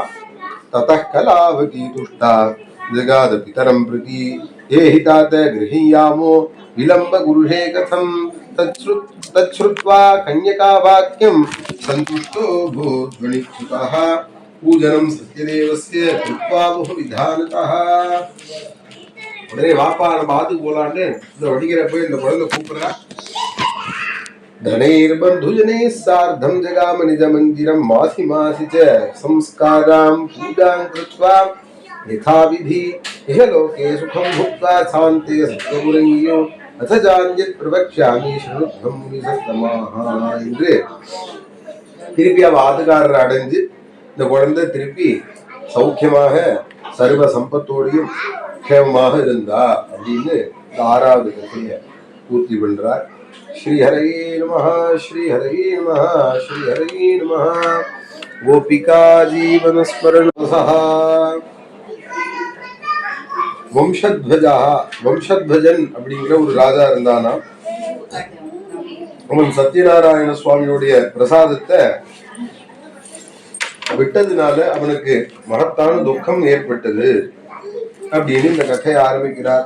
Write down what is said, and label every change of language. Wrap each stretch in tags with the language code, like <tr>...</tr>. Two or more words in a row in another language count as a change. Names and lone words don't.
<sa>ततः कलावती तुष्टा जगाद पितरम् प्रति एहितात ग्रहीयामो विलम्ब कुरुषे कथम् तच्छ्रुत्वा कन्यका वाक्यम् सन्तुष्टो भूत्वनिच्छुतः पूजनम् सत्यदेवस्य कृत्वा बहुविधानतः.</sa> <ta>உடனே வாப்பா நம்ம ஆத்துக்கு போலான்னு இந்த வடிக்கிறப்ப இந்த குழந்தை கூப்பிடுறா.</ta> <sa>धनैर्बन्धुजनैः सार्धं जगाम निजमन्दिरं मासि मासि च संस्कारां पूजां कृत्वा यथाविधि इह लोके सुखं भुक्त्वा सान्ते सत्यपुरञ्जो अथ जान्यत् प्रवक्ष्यामि शृणुध्वं मुनिसत्तमाः</sa> <ta>என்று திருப்பி அவ ஆத்துக்காரர் அடைஞ்சு இந்த குழந்தை திருப்பி சௌக்கியமாக சர்வ சம்பத்தோடையும் க்ஷேமமாக இருந்தா அப்படின்னு இந்த 6வது கதையை பூர்த்தி பண்றார்.</ta> <sa>श्री हरे नमः श्री हरे नमः श्री हरे नमः. गोपिका जीवन स्मरण सह</sa> <ta>வம்சத்வஜன் அப்படிங்கிற ஒரு ராஜா இருந்தானா. அவன் சத்யநாராயண சுவாமியுடைய பிரசாதத்தை விட்டதுனால அவனுக்கு மகத்தான துக்கம் ஏற்பட்டது அப்படின்னு இந்த கதையை ஆரம்பிக்கிறார்.</ta>